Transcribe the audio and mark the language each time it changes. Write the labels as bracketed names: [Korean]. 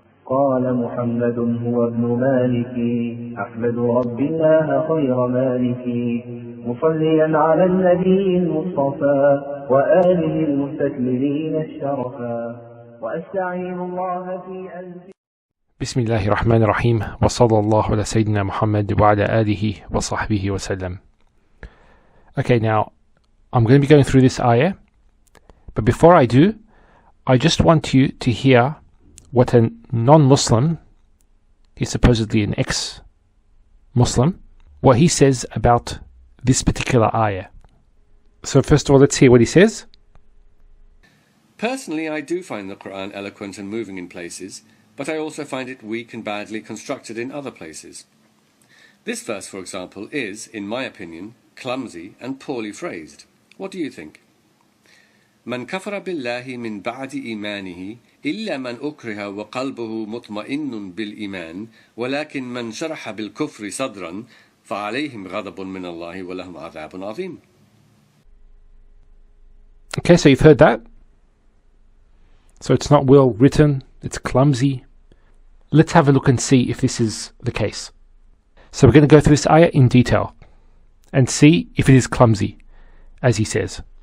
[Arabic] قال محمد هو ابن مالك أحمد رب الله خير مالك مصليا على النبي المصطفى وآله المستكملين الشرفا وأستعين الله في ألف بسم الله الرحمن الرحيم وصلى الله على سيدنا محمد وعلى آله وصحبه وسلم. [English] Okay, now I'm going to be going through this ayah, but before I do, I just want you to hear what a non-Muslim, he's supposedly an ex-Muslim, what he says about this particular ayah. So first of all, let's hear what he says. Personally, I do find the Quran eloquent and moving in places, but I also find it weak and badly constructed in other places. This verse, for example, is, in my opinion, clumsy and poorly phrased. What do you think? [Arabic] من كفر بالله من بعد إيمانه إلا من أكره وقلبه مطمئن بالإيمان ولكن من شرح بالكفر صدرا فعليهم غضب من الله ولهم عذاب عظيم. [English] Okay, so you've heard that. So it's not well written, it's clumsy. Let's have a look and see if this is the case. So we're going to go through this ayah in detail and see if it is clumsy, as he says.